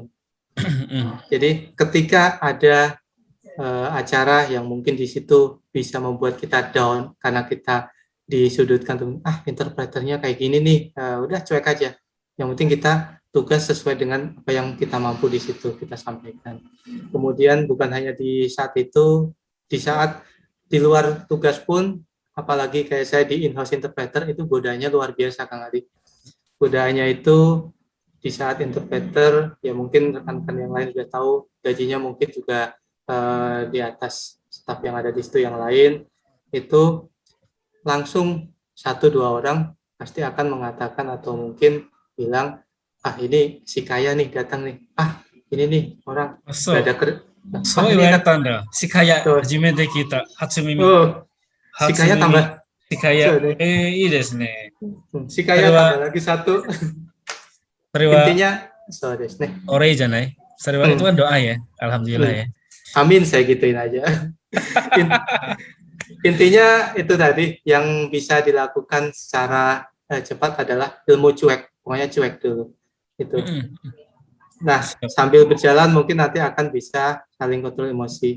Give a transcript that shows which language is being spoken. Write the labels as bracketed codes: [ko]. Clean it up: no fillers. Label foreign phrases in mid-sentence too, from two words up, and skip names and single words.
[id] Jadi ketika ada acara yang mungkin di situ bisa membuat kita down karena kita disudutkan, interpreternya kayak gini nih, udah cuek aja. Yang penting kita tugas sesuai dengan apa yang kita mampu di situ kita sampaikan. Kemudian bukan hanya di saat itu, di saat di luar tugas pun, apalagi kayak saya di [en] in-house interpreter, [id] itu godaannya luar biasa Kang Ali. Godaannya itu di saat interpreter, ya mungkin rekan-rekan yang lain sudah tahu, gajinya mungkin juga di atas staf yang ada di situ yang lain, itu langsung 1-2 orang pasti akan mengatakan atau mungkin bilang, ini si kaya nih datang nih. Ini nih orang So, nggak ada so ini kan. [ja] 言われたんだ。 [id] si kaya [ja] そう初めて聞いた。初耳。 [id] si kaya tambah. si kaya. [ja] そうね。いいですね。 [id] si kaya tambah lagi satu. [ja] それは Intinya, そうですね. 俺じゃない。それは [id] itu kan doa ya. Alhamdulillah ya. Amin, saya gituin aja. Intinya itu tadi yang bisa dilakukan secara cepat adalah ilmu cuek, pokoknya cuek dulu. Itu. Nah, sambil berjalan mungkin nanti akan bisa saling kontrol emosi.